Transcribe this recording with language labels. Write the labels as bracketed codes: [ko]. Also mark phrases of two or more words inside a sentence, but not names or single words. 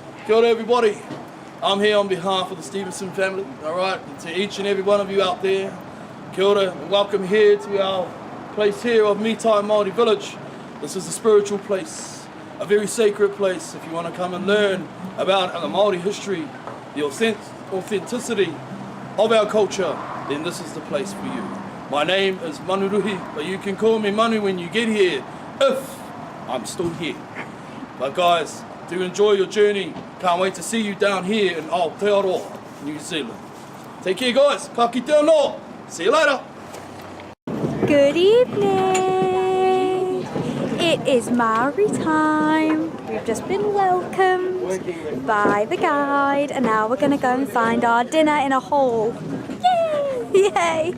[mi] Kia ora everybody. [en] I'm here on behalf of the Stevenson family, alright, to each and every one of you out there. [mi] Kia ora [en] and welcome here to our place here of Mitai Maori Village. This is a spiritual place, a very sacred place. If you want to come and learn about the Maori history, the authenticity of our culture, then this is the place for you. My name is Manuruhi, but you can call me Manu when you get here, if I'm still here. But guys, do enjoy your journey. Can't wait to see you down here in Aotearoa, New Zealand. Take care guys, [mi] ka kite anō. [en] See you later. Good evening. It is Maori time. We've just been welcomed by the guide and now we're going to go and find our dinner in a hall. Yay! Yay!